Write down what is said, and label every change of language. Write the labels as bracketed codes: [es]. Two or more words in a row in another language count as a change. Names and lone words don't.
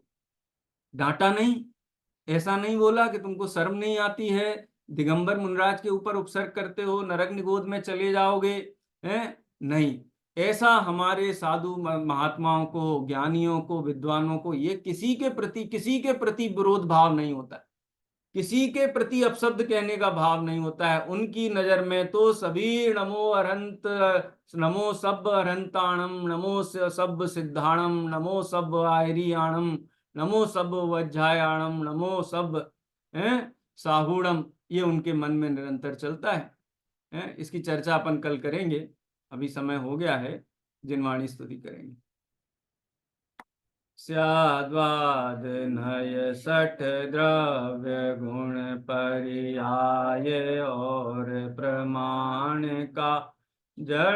[hi] डांटा नहीं, ऐसा नहीं बोला कि तुमको शर्म नहीं आती है, दिगंबर मुनिराज के ऊपर उपसर्ग करते हो, नरक निगोद में चले जाओगे, हैं? नहीं, ऐसा हमारे साधु महात्माओं को, ज्ञानियों को, विद्वानों को ये किसी के प्रति विरोध भाव नहीं होता, किसी के प्रति अपशब्द कहने का भाव नहीं होता है। उनकी नजर में तो सभी [pra] नमो अरहंत, नमो सब अरहंताणम, नमो सब सिद्धाणम, नमो सब आयरियाणम, नमो सब वज्जायाणम, नमो सब साहूणम, [hi] ये उनके मन में निरंतर चलता है। इसकी चर्चा अपन कल करेंगे, अभी समय हो गया है, जिनवाणी स्तुति करेंगे। स्याद्वाद नय सठ द्रव्य गुण पर्याय और प्रमाण का, जड़